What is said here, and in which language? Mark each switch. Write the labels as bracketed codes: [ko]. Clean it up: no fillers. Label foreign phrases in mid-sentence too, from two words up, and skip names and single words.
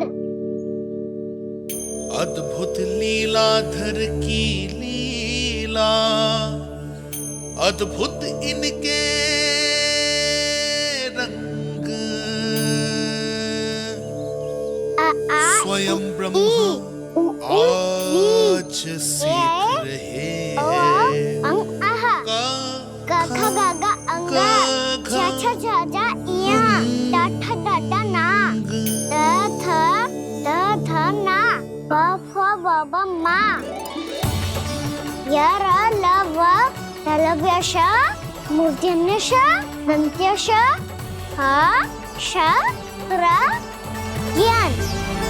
[hi] अद्भुत लीलाधर की लीला लीला अद्भुत इनके रंग स्वयं ब्रह्मा आज सीख रहे हैं गा गा गा अंगा छा छा छा जा इया टा ठा डा डा ना द थ ना ब फ ब ब मा य र ल व लव्य श मूर्धन्य श दन्त्य श ह श र ज्ञान।